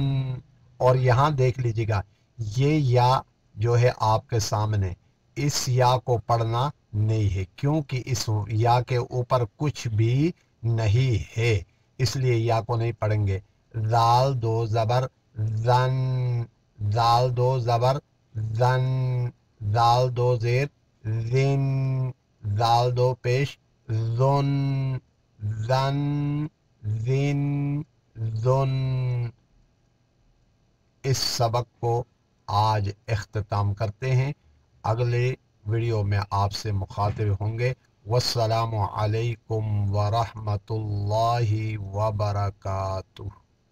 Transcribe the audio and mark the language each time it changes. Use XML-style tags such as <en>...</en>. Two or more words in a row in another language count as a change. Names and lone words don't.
<ur>اور یہاں دیکھ لیجیے گا یہ یا جو ہے آپ کے سامنے، اس یا کو پڑھنا نہیں ہے کیونکہ اس یا کے اوپر کچھ بھی نہیں ہے، اس لیے یا کو نہیں پڑھیں گے۔ زال دو زبر زن، زال دو زبر زن، زال دو زیر زن، زال دو پیش زن، زن زن زن۔ اس سبق کو آج اختتام کرتے ہیں، اگلے ویڈیو میں آپ سے مخاطب ہوں گے۔</ur> <ar>والسلام علیکم ورحمۃ اللہ وبرکاتہ۔</ar>